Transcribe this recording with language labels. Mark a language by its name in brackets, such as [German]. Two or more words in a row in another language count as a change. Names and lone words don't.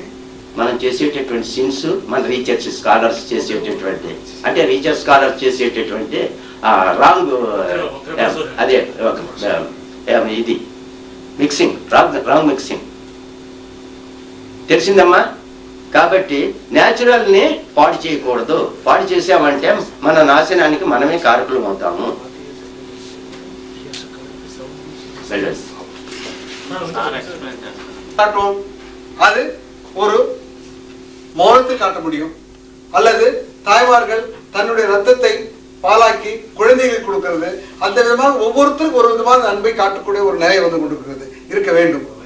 [Telugu] మనం చేసేటటువంటి సిన్స్, మన [English] research scholars [Telugu] చేసేటటువంటి, అంటే [English] research scholars [Telugu] చేసేటటువంటి రాంగ్, అదే ఇది మిక్సింగ్, [English] wrong mixing. [Telugu] తెలిసిందమ్మా? కాబట్టి న్యాచురల్ ని పాడు చేయకూడదు. పాడు చేసామంటే మన నాశనానికి మనమే కారకులు అవుతాము. [Tamil] அது ஒரு மௌனத்தில் காட்ட முடியும். அல்லது தாய்மார்கள் தன்னுடைய ரத்தத்தை பாலாக்கி குழந்தைகளுக்கு கொடுக்கிறது, அந்த விதமாக ஒவ்வொருத்தருக்கும் ஒரு விதமான அன்பை காட்டக்கூடிய ஒரு நிலை வந்து கொண்டிருக்கிறது, இருக்க வேண்டும்.